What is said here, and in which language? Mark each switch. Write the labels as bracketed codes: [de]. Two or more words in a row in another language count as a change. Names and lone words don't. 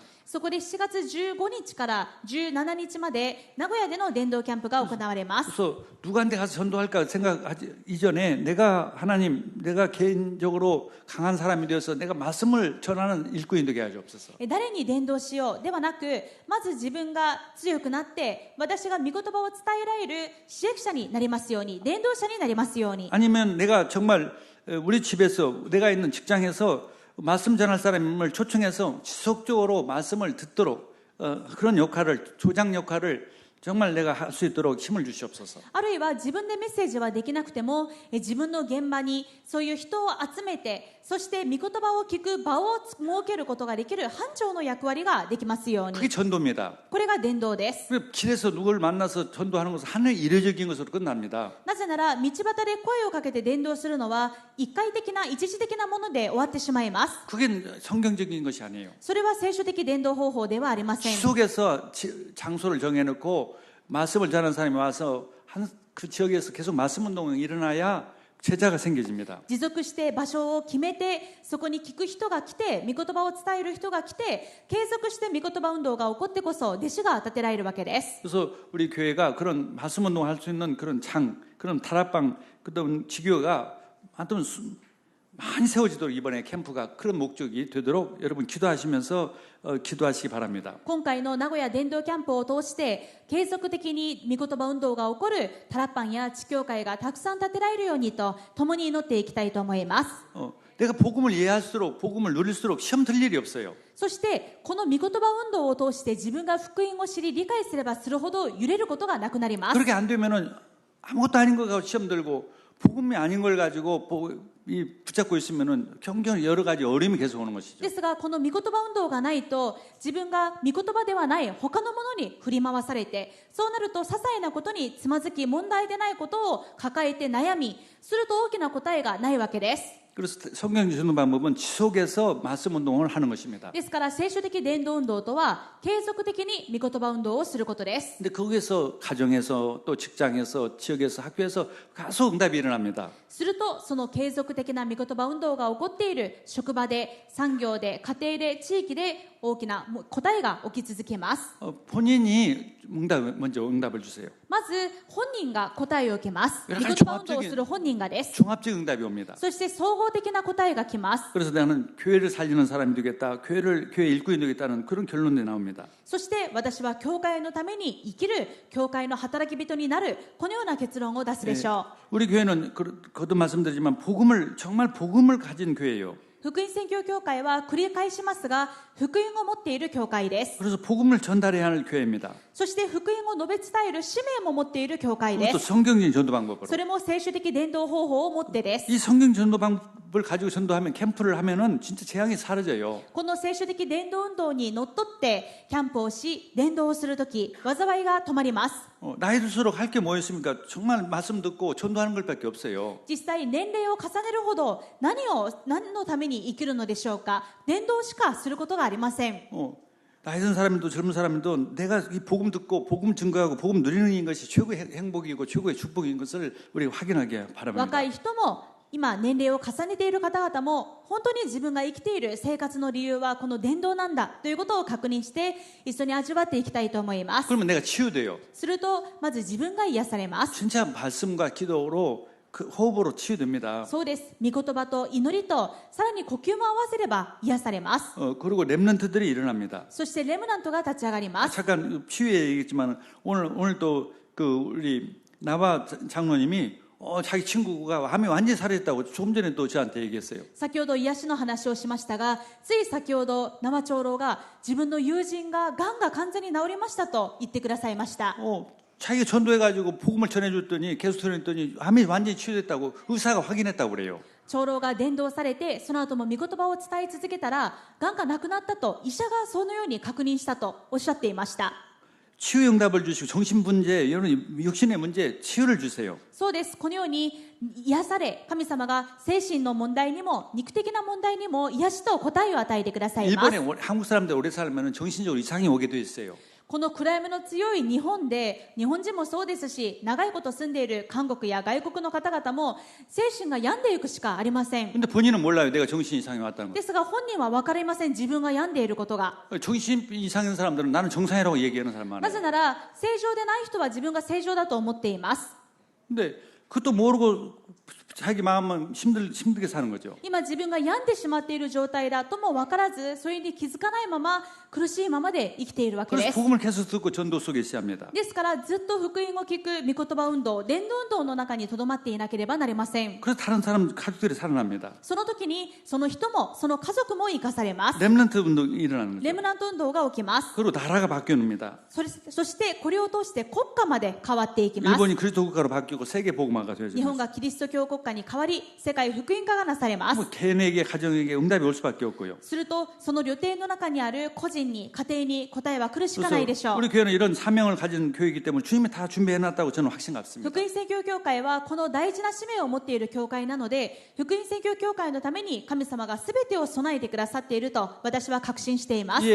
[ja] そこで7月15日から17日まで名古屋での伝道キャンプが行われます。 [ko] 그래서 누구한테 가서 전도할까 생각하기 이전에 내가 개인적으로 강한 사람이 되어서 내가 말씀을 전하는 일꾼이 되게 하시옵소서. [ja] 誰に伝道しようではなく、まず自分が強くなって私が御言葉を伝えられる使役者になりますように、伝道者になりますように。 [ko] 아니면 내가 정말 우리 집에서 내가 있는 직장에서 말씀 전할 사람을 초청해서 지속적으로 말씀을 듣도록 그런 역할을, 조장 역할을 정말 내가 할 수 있도록 힘을 주시옵소서. [ja] あるいは自分でメッセージはできなくても自分の現場にそういう人を集めて、そして御言葉を聞く場を設けることができる班長の役割ができますように。 [ko] 그게 전도입니다. [ja] これが伝道です。 [ko] 길에서 누구를 만나서 전도하는 것은 하늘 이례적인 것으로 끝납니다. [ja] なぜなら道端で声をかけて伝道するのは一回的な一時的なもので終わってしまいます。 [ko] 그게 성경적인 것이 아니에요. [ja] それは聖書的伝道方法ではありません。 [ko] 지속해서 장소를 정해놓고 말씀을 전하는 사람이 와서 그 지역에서 계속 말씀 운동이 일어나야 제자가 생겨집니다. [ja] 持続して場所を決めて、そこに聞く人が来て、御言葉を伝える人が来て、継続して御言葉運動が起こってこそ弟子が立てられるわけです。 [ko] 그래서 우리 교회가 그런 말씀 운동을 할 수 있는 그런 그런 다락방, 그런 지교가 많이 세워지도록 이번에 캠프가 그런 목적이 되도록 여러분 기도하시면서 기도하시기 바랍니다. [ja] 今回の名古屋伝道キャンプを通して継続的に御言葉運動が起こるタラッパンや地教会がたくさん立てられるようにと共に祈っていきたいと思います。 [ko] 내가 복음을 이해할수록 복음을 누릴수록 시험 들 일이 없어요. [ja] そしてこの御言葉運動を通して自分が福音を知り理解すればするほど揺れることがなくなります。 [ko] 그렇게 안 되면은 아무것도 아닌 거 가지고 시험 들고 복음이 아닌 걸 가지고 붙잡고 있으면은 경경 여러 가지 어려움이 계속 오는 것이죠. [ja] ですがこの御言葉運動がないと自分が御言葉ではない他のものに振り回されて、そうなると些細なことにつまずき問題でないことを抱えて悩みすると大きな答えがないわけです。 [ko] 그래서 성경 주는 방법은 지속해서 말씀 운동을 하는 것입니다. [ja] ですから聖書的伝道運動とは継続的に御言葉運動をすることです。 [ko] 근데 거기에서 가정에서 또 직장에서 지역에서 학교에서 계속 응답이 일어납니다. [ja] するとその継続的な御言葉運動が起こっている職場で、産業で、家庭で、地域で大きな答えが起き続けます。 [ko] 본인이 먼저 응답을 주세요. [ja] まず本人が答えを受けます。御 [ko] 약간 [ja] 言葉運動をする本人がです。 [ko] 종합적 응답이 옵니다. [ja] そして総合的な答えが来ます。 [ko] 그래서 나는 교회를 살리는 사람이 되겠다, 교회 일꾼이 되겠다는 그런 결론이 나옵니다. [ja] そして私は教会のために生きる教会の働き人になる、このような結論を出すでしょう。 [ko] 우리 교회는 거듭 말씀드리지만 정말 복음을 가진 교회예요. [ja] 福音宣教協会は繰り返しますが、福音を持っている教会です。 [ko] 그래서 복음을 전달해야 할 교회입니다. [ja] そして福音を述べ伝える使命も持っている教会で [ko] 그것도 [ja] す。 [ko] 성경적인 전도 방법으로. [ja] それも聖書的伝道方法を持ってです。 [ko] 이 성경 전도 방법을 가지고 전도하면 캠프를 하면은 진짜 재앙이 사라져요. [ja] この聖書的伝道運動にのっとってキャンプをし伝道をするとき、災いが止まります。 [ko] 나이 들수록 할 게 뭐였습니까? 정말 말씀 듣고 전도하는 것밖에 없어요. [ja] 実際年齢を重ねるほど何のために生きるのでしょうか。伝道しかすることがありません。 [ko] 나이 든 사람도 젊은 사람도 내가 이 복음 듣고 복음 증거하고 복음 누리는 것이 최고의 행복이고 최고의 축복인 것을 우리가 확인하게 바랍니다. [ja] 若い人も今年齢を重ねている方々も本当に自分が生きている生活の理由はこの伝道なんだということを確認して一緒に味わっていきたいと思います。 [ko] 그러면 내가 치유돼요. [ja] するとまず自分が癒されます。 [ko] 진짜 말씀과 기도로 그 호흡으로 치유됩니다. [ja] そうです。御言葉と祈りとさらに呼吸も合わせれば癒されます。 [ko] 그리고 렘넌트들이 일어납니다. [ja] そしてレムナントが立ち上がります。 [ko] 잠깐 치유에 얘기했지만 오늘 또 그 우리 나바 장로님이 자기 친구가 암이 완전히 사라졌다고 조금 전에 또 저한테 얘기했어요. [ja] 先ほど癒しの話をしましたが、つい先ほど生長老が自分の友人ががんが完全に治りましたと言ってくださいました。 [ko] 자기가 전도해가지고 복음을 전해줬더니 계속 전했더니 암이 완전히 치유됐다고 의사가 확인했다고 그래요. [ja] 長老が伝道されてその後も御言葉を伝え続けたらがんがなくなったと医者がそのように確認したとおっしゃっていました。 [ko] 치유 응답을 주시고 정신 문제, 여러분 육신의 문제 치유를 주세요. [ja] そうです。このように癒され、神様が精神の問題にも肉的な問題にも癒しと答えを与えてくださいます。 [ko] 일본에 한국 사람들 오래 살면 정신적으로 이상이 오게 돼 있어요. [ja] この暗闇の強い日本で、日本人もそうですし、長いこと住んでいる韓国や外国の方々も精神が病んでいくしかありません。 [ko] 근데 본인은 몰라요. 내가 정신 이상이 왔다는 거. [ja] ですが本人は分かりません。自分が病んでいることが。 [ko] 정신 이상인 사람들은 나는 정상이라고 얘기하는 사람 [ja] な [ko] 많아요. [ja] ぜなら正常でない人は自分が正常だと思っています。 [ko] 근데 그것도 모르고 자기 마음은 힘들게 사는 거죠. [ja] 今自分が病んでしまっている状態だとも分からず、それに気づかないまま苦しいままで生きているわけで [ko] 그래서 [ja] す。 [ko] 복음을 계속 듣고 전도 속에 있어야 합니다. [ja] ですからずっと福音を聞く御言葉運動、伝道運動の中にとどまっていなければなりません。 [ko] 그래서 다른 사람 가족들이 살아납니다. [ja] その時にその人もその家族も生かされます。 [ko] 렘넌트 운동이 일어나는 [ja] レ [ko] 거죠. [ja] ムナント運動が起きます。 [ko] 그리고 나라가 바뀌어옵니다. [ja] そしてこれを通して国家まで変わっていきます。 [ko] 일본이 그리스도 국가로 바뀌고 세계 복음화가 [ja] 日本 [ko] 되어집니다. [ja] がキリスト教国家に変わり、世界福音化がなされます。 [ko] 뭐 개인에게 가정에게 응답이 올 수밖에 없고요. [ja] するとその旅程の中にある個人に家庭に答えは来るしかないでし [ko] 그래서 [ja] ょう。 [ko] 우리 교회는 이런 사명을 가진 교회이기 때문에 주님이 다 준비해놨다고 저는 확신 갖습니다. [ja] 福音宣教協会はこの大事な使命を持っている教会なので、福音宣教協会のために神様が全てを備えてくださっていると私は確信しています。